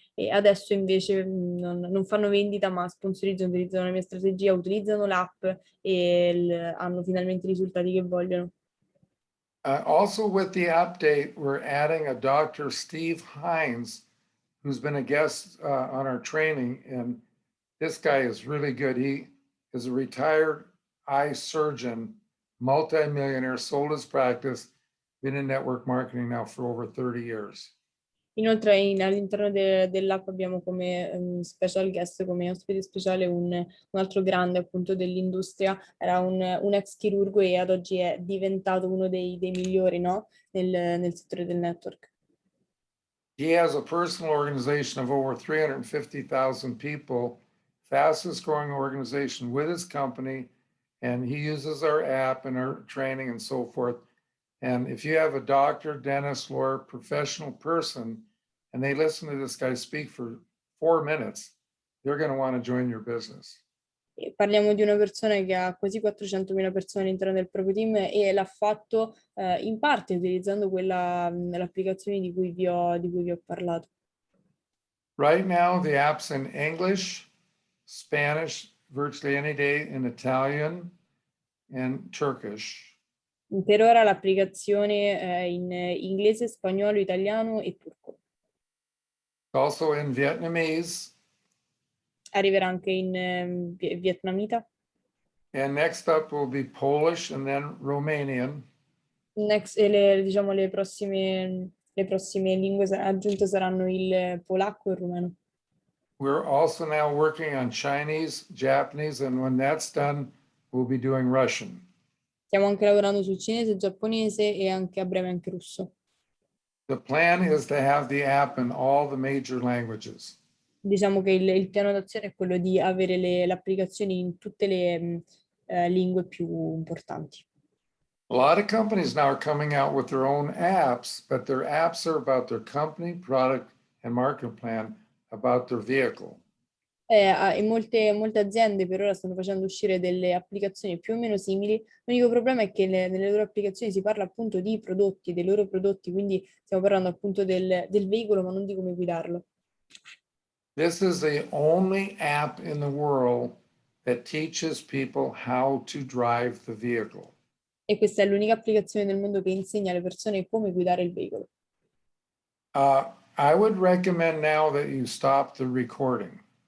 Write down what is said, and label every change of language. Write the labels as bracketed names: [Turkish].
[Italian] E adesso invece non fanno vendita, ma sponsorizzano, utilizzano la mia strategia, utilizzano l'app e hanno finalmente i risultati che vogliono. [English] Also with the update, we're adding a Dr. Steve Hines, who's been a guest on our training, and this guy is really good. He is a retired eye surgeon, multimillionaire, sold his practice, been in network marketing now for over 30 years. [Italian] Inoltre all'interno dell'app abbiamo come special guest, come ospite speciale, un altro grande appunto dell'industria. Era un ex chirurgo e ad oggi è diventato uno dei migliori, no? nel settore del network. [English] He has a personal organization of over 350,000 people, fastest growing organization with his company, and he uses our app and our training and so forth. And if you have a doctor, dentist, lawyer, professional person, and they listen to this guy speak for 4 minutes, they're going to want to join your business. [Italian] E parliamo di una persona che ha quasi 400.000 persone all'interno del proprio team e l'ha fatto in parte utilizzando l'applicazione di cui vi ho parlato. [English] Right now, the app's in English, Spanish, virtually any day, in Italian, and Turkish. [Italian] Per ora l'applicazione è in inglese, spagnolo, italiano e turco. [English] Also in Vietnamese. [Italian] Arriverà anche in vietnamita. [English] And next up will be Polish and then Romanian. [Italian] Diciamo le prossime lingue aggiunte saranno il polacco e il rumeno. [English] We're also now working on Chinese, Japanese, and when that's done, we'll be doing Russian. [Italian] Stiamo anche lavorando sul cinese, giapponese e anche a breve anche russo. [English] The plan is to have the app in all the major languages. [Italian] Diciamo che il piano d'azione è quello di avere le applicazioni in tutte le lingue più importanti. [English] A lot of companies now are coming out with their own apps, but their apps are about their company, product, and market plan, about their vehicle. [Italian] E molte aziende per ora stanno facendo uscire delle applicazioni più o meno simili. L'unico problema è che nelle loro applicazioni si parla appunto di prodotti, dei loro prodotti, quindi stiamo parlando appunto del veicolo, ma non di come guidarlo. [English] This is the only app in the world that teaches people how to drive the vehicle. [Italian] E questa è l'unica applicazione del mondo che insegna alle persone come guidare il veicolo. [English] I would recommend now that you stop the recording.